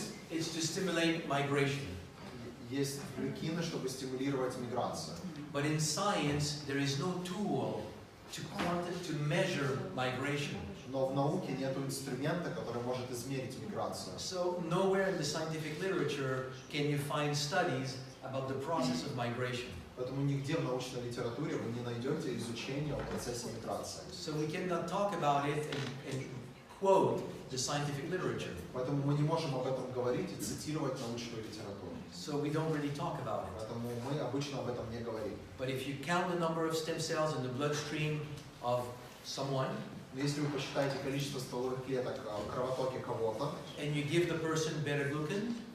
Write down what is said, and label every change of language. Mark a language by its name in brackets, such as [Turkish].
[English] It's to stimulate migration. [Russian] Есть глюкины, чтобы стимулировать миграцию. [English] But in science, there is no tool to measure migration. [Russian] Но в науке нет инструмента, который может измерить миграцию. [English] So nowhere in the scientific literature can you find studies about the process of migration. [Russian] Поэтому нигде в научной литературе вы не найдете изучения о процессе миграции. [English] So we cannot talk about it and quote the scientific literature. [Russian] Поэтому мы не можем об этом говорить и цитировать научную литературу. [English] So we don't really talk about it. [Russian] Поэтому мы обычно об этом не говорим. [English] But if you count the number of stem cells in the bloodstream of someone, [Russian] Но если вы посчитаете количество стволовых клеток в кровотоке кого-то, [English] and you give the person beta-glucan,